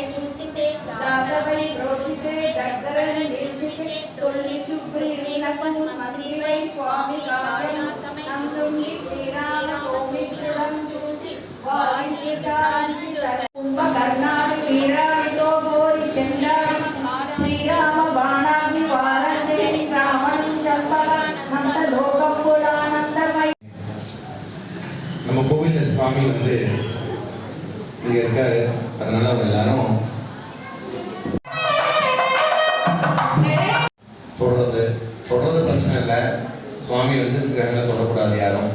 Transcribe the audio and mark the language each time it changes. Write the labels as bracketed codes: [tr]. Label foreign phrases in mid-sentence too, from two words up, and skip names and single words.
[te] చూచితే దాతవై ప్రోచితే దగ్గరని నిలిచితే తొల్లి సుగ్రీవునకు మంత్రివై స్వామి కార్యం నందుండి శ్రీరామ సౌమిత్రులం చూచి వారికి చాలించి కుంభకర్ణాది వీరాడితో గోరి చండాడి శ్రీరామ బాణాన్ని వారందే రావణం చంపగా నంద లోకంబులానందమై [ta] நம்ம கோவில்ல சுவாமி வந்து இங்க இருக்காரு. அதனால அவங்க எல்லாரும் தொடர்றது பிரச்சனை இல்லை. சுவாமி வந்து கிரகங்களை தொடக்கூடாது யாரும்.